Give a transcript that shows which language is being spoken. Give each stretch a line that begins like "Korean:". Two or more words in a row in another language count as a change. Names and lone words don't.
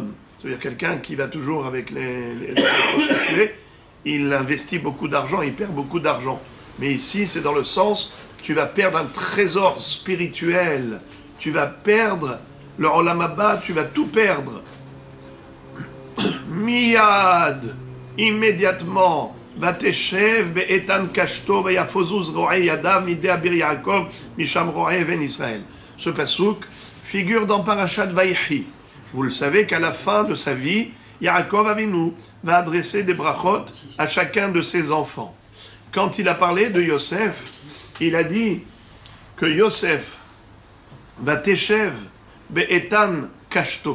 French: C'est-à-dire quelqu'un qui va toujours avec les prostituées, il investit beaucoup d'argent, il perd beaucoup d'argent. Mais ici, c'est dans le sens, tu vas perdre un trésor spirituel, tu vas perdre le
Hebrew: עולם הבא,
French: tu vas tout perdre. Miyad, immédiatement,
Hebrew: ותשב באיתן קשתו ויפזו זרעי ידיו מידי אביר יעקב משם רעה אבן ישראל.
French: Ce pasouk figure dans
Hebrew: פרשת ויחי.
French: Vous le savez qu'à la fin de sa vie, Yaakov Avinu va adresser des brachot à chacun de ses enfants. quand il a parlé de Yosef, il a dit que Yosef va
Hebrew: תשב באיתן קשתו.